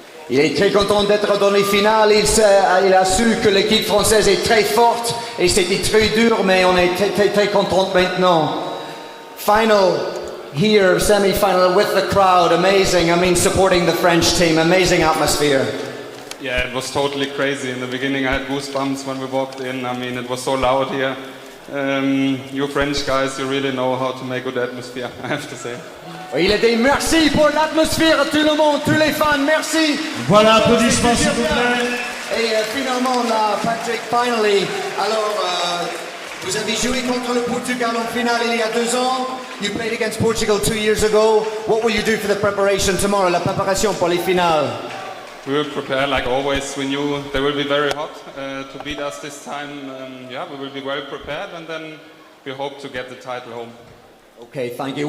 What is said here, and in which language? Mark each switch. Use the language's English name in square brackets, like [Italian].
[French] Il est très content d'être dans les finales. Il a su que l'équipe française est très forte et c'était très dur, mais on est très content maintenant. [English] Final here, semi-final with the crowd, amazing. I mean, supporting the French team, amazing atmosphere. Yeah, it was totally crazy. In the beginning, I had goosebumps when we walked in. I mean, it was so loud here. You French guys, you really know how to make good atmosphere, I have to say. [French] Il a dit merci pour l'atmosphère à tout le monde, tous les fans, merci. Voilà, applaudissements s'il vous plaît. Et finalement, là, Patrick, [English] finally, [French] alors, vous avez joué contre le Portugal en finale il y a 2 ans. [English] You played against Portugal 2 years ago. What will you do for the preparation tomorrow, [French] la préparation pour les finales? [English] We will prepare like always. We knew they will be very hot to beat us this time. We will be well prepared, and then we hope to get the title home. Okay, thank you.